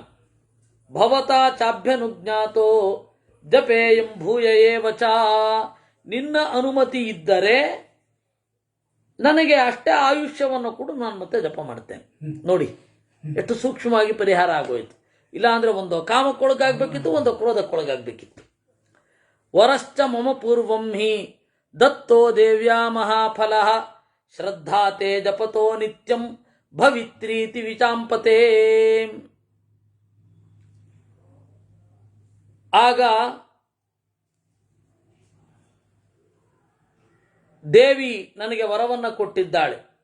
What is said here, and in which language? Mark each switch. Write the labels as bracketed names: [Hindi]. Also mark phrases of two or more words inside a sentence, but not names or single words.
[Sanskrit] ಭವತಾ ಚಾಭ್ಯನುಜ್ಞಾತೋ ಜಪೇಯಂ ಭೂಯ ಏವಚ, [Kannada] ನಿನ್ನ ಅನುಮತಿ ಇದ್ದರೆ ನನಗೆ ಅಷ್ಟೇ ಆಯುಷ್ಯವನ್ನು ಕೊಡು, ನಾನು ಮತ್ತೆ ಜಪ ಮಾಡ್ತೇನೆ. ನೋಡಿ ಎಷ್ಟು ಸೂಕ್ಷ್ಮವಾಗಿ ಪರಿಹಾರ ಆಗೋಯ್ತು. ಇಲ್ಲಾಂದ್ರೆ ಒಂದು ಕಾಮಕ್ಕೊಳಗಾಗಬೇಕಿತ್ತು, ಒಂದು ಕ್ರೋಧಕ್ಕೊಳಗಾಗಬೇಕಿತ್ತು. [Sanskrit] ವರಶ್ಚ ಮಮ ಪೂರ್ವಂ ಹಿ ದತ್ತೋ ದೇವ್ಯಾ ಮಹಾಫಲ ಶ್ರದ್ಧಾತೆ ಜಪತೋ ನಿತ್ಯಂ ಭವಿತ್ರೀತಿ ವಿಚಾಂಪತೆ. [Kannada] ಆಗ ದೇವಿ ನನಗೆ ವರವನ್ನು ಕೊಟ್ಟಿದ್ದಾಳೆ.